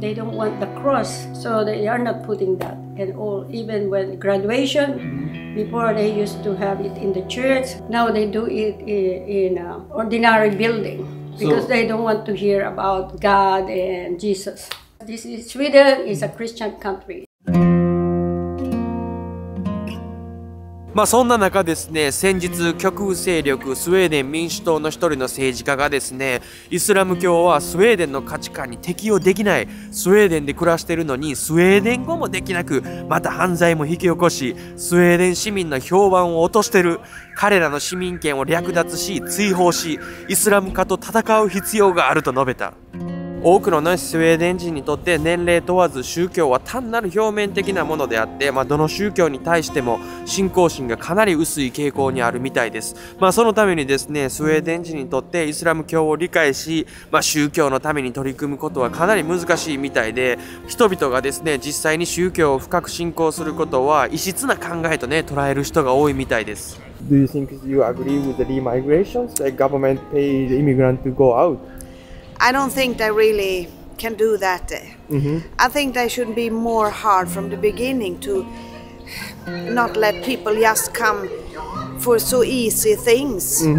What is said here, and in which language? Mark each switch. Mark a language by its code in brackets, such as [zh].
[en] They don't want the cross, so they are not putting that. And even when graduation, before they used to have it in the church. Now they do it in an ordinary building because they don't want to hear about God and Jesus. Sweden is a Christian country. [ja] そんな中ですね、先日極右勢力スウェーデン民主党の一人の政治家がですね、イスラム教はスウェーデンの価値観に適用できない、スウェーデンで暮らしているのにスウェーデン語もできなく、また犯罪も引き起こし、スウェーデン市民の評判を落としてる、彼らの市民権を略奪し追放し、イスラム化と戦う必要があると述べた。多くのスウェーデン人にとって年齢問わず宗教は単なる表面的なものであって、どの宗教に対しても信仰心がかなり薄い傾向にあるみたいです。そのためにですね、スウェーデン人にとってイスラム教を理解し、宗教のために取り組むことはかなり難しいみたいで、人々がですね、実際に宗教を深く信仰することは異質な考えとね、捉える人が多いみたいです。 [en] Do you think you agree with the demigrations? Like government pay the immigrant to go out? I don't think they really can do that. I think they should be more hard from the beginning to not let people just come for so easy things.